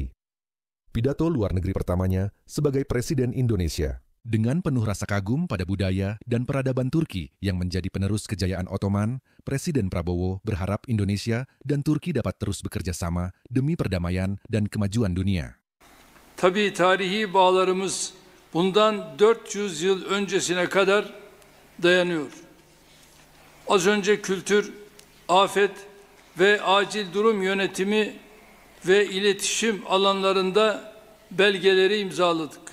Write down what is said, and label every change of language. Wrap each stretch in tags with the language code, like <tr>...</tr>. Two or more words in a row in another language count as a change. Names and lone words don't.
<id>Pidato luar negeri pertamanya sebagai Presiden Indonesia. Dengan penuh rasa kagum pada budaya dan peradaban Turki yang menjadi penerus kejayaan Ottoman, Presiden Prabowo berharap Indonesia dan Turki dapat terus bekerja sama demi perdamaian dan kemajuan dunia.</id> <tr>Tabii tarihi bağlarımız bundan 400 yıl öncesine kadar dayanıyor. Az önce kültür, afet ve acil durum yönetimi ve iletişim alanlarında belgeleri imzaladık.</tr>